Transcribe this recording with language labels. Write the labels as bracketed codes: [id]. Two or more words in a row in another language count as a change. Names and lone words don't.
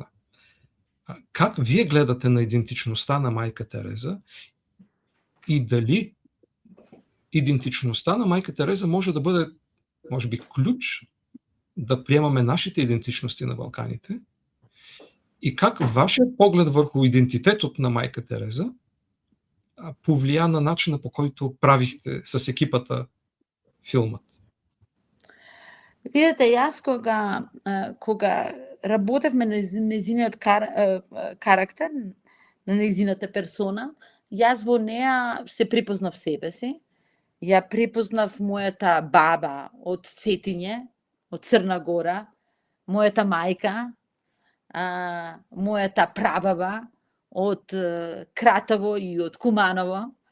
[bg] Как вие гледате на идентичността на Майка Тереза и дали идентичността на Майка Тереза може да бъде, може би, ключ да приемаме нашите идентичности на Балканите и как вашият поглед върху идентитетот на Майка Тереза повлия на начина, по който правихте с екипата филмът? [mk] Видете, јас кога работевме на незиниот карактер, на незината персона, јас во неа се припознав себе си. Ја припознав мојата баба од Цетиње, од Црна Гора, мојата мајка, мојата прабаба од Кратово и од Куманово.